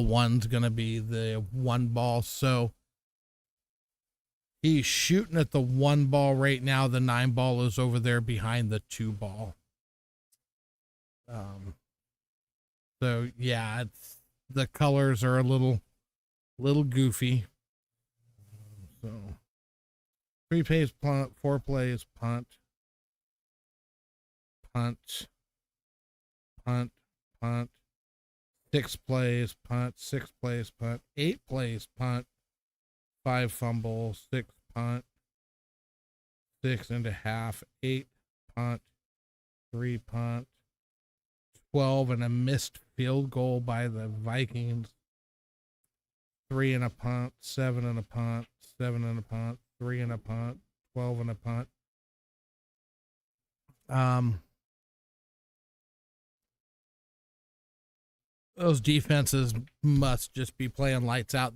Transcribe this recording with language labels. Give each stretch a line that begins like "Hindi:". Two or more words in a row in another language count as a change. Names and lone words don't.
English: One's going to be the 1 ball. So he's shooting at the 1 ball right now. The 9 ball is over there behind the 2 ball. So yeah, the colors are a little goofy. So 3 plays punt, 4 plays punt, punt, punt, punt, 6 plays punt, 6 plays punt, 8 plays punt, 5 fumbles, 6 punt, 6.5, 8 punt, 3 punt, 12 and a missed field goal by the Vikings. 3 and a punt, 7 and a punt, 7 and a punt, 3 and a punt, 12 and a punt. Those defenses must just be playing lights out.